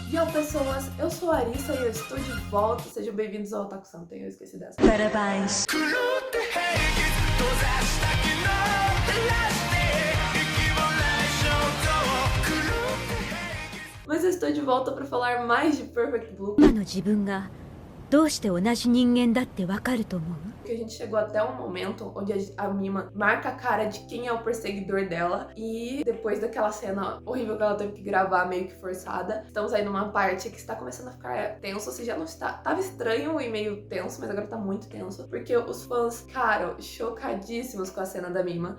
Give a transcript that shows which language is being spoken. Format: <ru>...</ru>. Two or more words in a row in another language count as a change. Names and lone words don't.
<pt>E aí, pessoas, eu sou a Arissa e eu estou de volta. Sejam bem-vindos ao Otaku Santen, eu esqueci dessa. Parabéns. Mas eu estou de volta para falar mais de Perfect Blue.</pt> <ja>今の自分がどうして同じ人間だってわかると思う？</ja> <pt>Que a gente chegou até um momento onde a Mima marca a cara de quem é o perseguidor dela. E depois daquela cena horrível que ela teve que gravar, meio que forçada, estamos aí numa parte que está começando a ficar tenso. Ou seja, já não está... Tava estranho e meio tenso, mas agora tá muito tenso. Porque os fãs ficaram chocadíssimos com a cena da Mima.</pt>